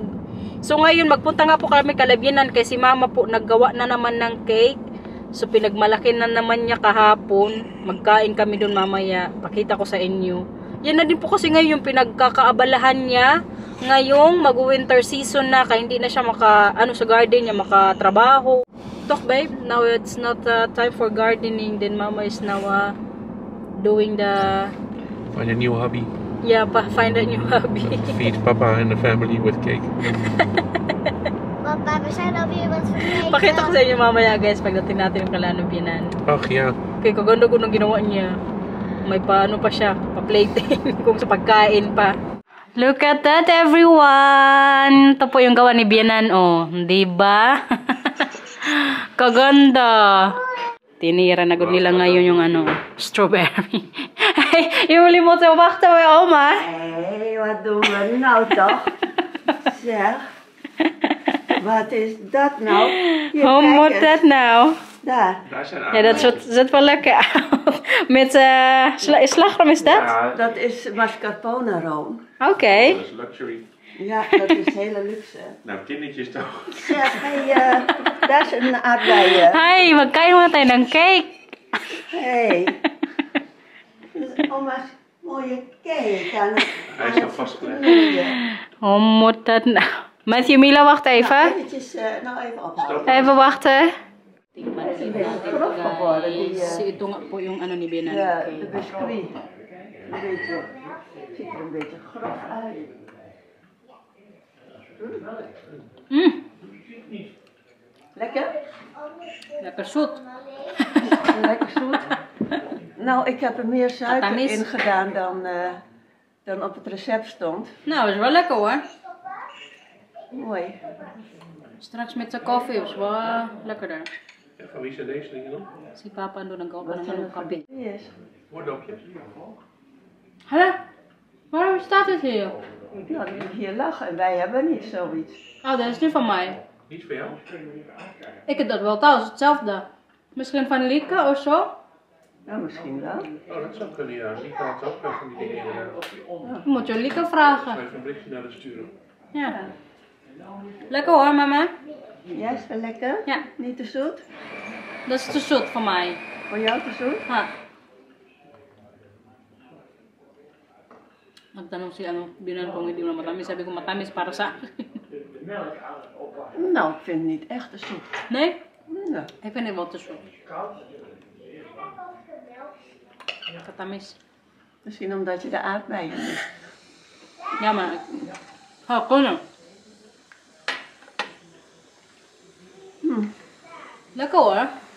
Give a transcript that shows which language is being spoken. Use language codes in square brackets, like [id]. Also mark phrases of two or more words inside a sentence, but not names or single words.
[tl] So ngayon, magpunta nga po kami Kalabinan kasi si mama po naggawa na naman ng cake. So pinagmalaki na naman niya kahapon. Magkain kami doon mamaya. Pakita ko sa inyo. Yan na din po kasi ngayon yung pinagkakaabalahan niya. Ngayong mag-winter season na kaya hindi na siya sa garden niya makatrabaho. [en] Talk babe, now it's not time for gardening. Then mama is now doing the... Find a new hobby. Yeah, find a new hobby. Feed Papa and the family with cake. [nl] Papa, we zijn alweer wat vergeten. [tl] Pakita ko sa inyo mamaya guys pagdating natin yung Kalanubinan. [nl] Ach ja. [tl] Okay, kaganda ko nung ginawa niya. May paano pa siya, pa-plating kung sa pagkain pa. [en] Look at that everyone! [tl] Ito po yung gawa ni Bianan, oh. Diba? Kaganda! Tinira na gud nila ngayon yung strawberry. [nl] Jullie moeten wachten bij oma. Nee, wat doen we nou toch? Zeg, wat is dat nou? Hier, Hoe kijk moet eens. dat nou? Daar, Daar zijn Ja, dat ziet wel lekker uit. Met slagroom is dat? Ja, dat is mascarpone room. Oké. dat is luxury. Ja, dat is hele luxe. Nou, kindertjes toch? Zeg, hey, daar is een aardbeien. [tl] Hi, magkain muna tayo ng cake. Hey. [nl] Dat is oma's mooie cake aan het, Hij is aan al het vastgelegd. knoeien. Hoe moet dat nou? Matthew, Mila, wacht even. Eventjes, nou even ophouden. Even wachten. Het is een beetje grof geworden. Ito nga po yung ni Bianan. Ja, de biscuit. Een beetje, ziet er een beetje grof uit. Lekker? Lekker zoet. Lekker zoet. Nou, ik heb er meer suiker [tl] Katamis. [nl] in gedaan dan op het recept stond. Nou, is wel lekker hoor. Mooi. Straks met zijn koffie is wel lekkerder. Ja, van wie zijn deze dingen dan? [tl] Si Papa doon ng [nl] Wat zijn het voor [tl] kape. [nl] dingetjes? Oordopjes? Hala, waarom staat het hier? Nou, die moet hier lachen en wij hebben niet zoiets. Oh, dat is niet van mij. Niet voor jou? Ik heb dat wel thuis, hetzelfde. Misschien van Lieke of zo? Nou, misschien wel. Oh, dat zou kunnen, ja. Die had ook van die dingen inderdaad. Moet je Lieke vragen. Even een berichtje naar de sturen. Ja. Lekker hoor, mama. Jij is wel lekker? Ja. Niet te zoet? Dat is te zoet voor mij. Voor jou te zoet? Ha. [tl] Nagtanong si Binan kung hindi mo matamis. Sabi ko matamis para sa akin. [nl] Nou, ik vind het niet echt te zoet. Nee? Nee. Ik vind het wel te zoet. Katamis. Misschien omdat je de aardbeien mist. Ja, maar... Ha, kunnen. Lekker hoor.